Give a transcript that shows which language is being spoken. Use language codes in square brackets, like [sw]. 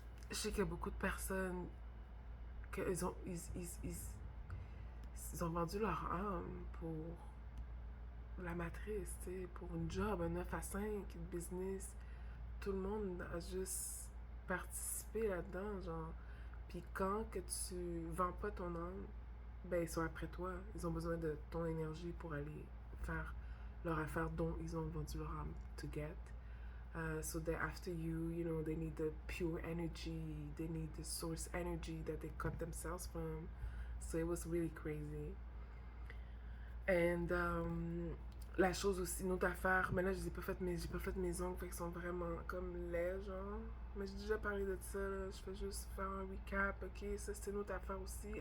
[fr] Je sais qu'il y a beaucoup de personnes qu'ils ont, ils ont vendu leur âme pour la matrice, tu sais, pour une job, un 9 à 5, une business. Tout le monde a juste participé là-dedans, genre. Puis quand que tu vends pas ton âme, ben ils sont après toi. Ils ont besoin de ton énergie pour aller faire leur affaire dont ils ont vendu leur âme [en] to get. So they're after you, you know, they need the pure energy, they need the source energy that they cut themselves from. So it was really crazy. [fr] And la chose aussi, une autre affaire, mais là j'ai pas fait mes ongles, fait qu'ils sont vraiment comme laids, genre. Mais j'ai déjà parlé de ça, là. Je fais juste faire un recap, ok, ça c'est une autre affaire aussi.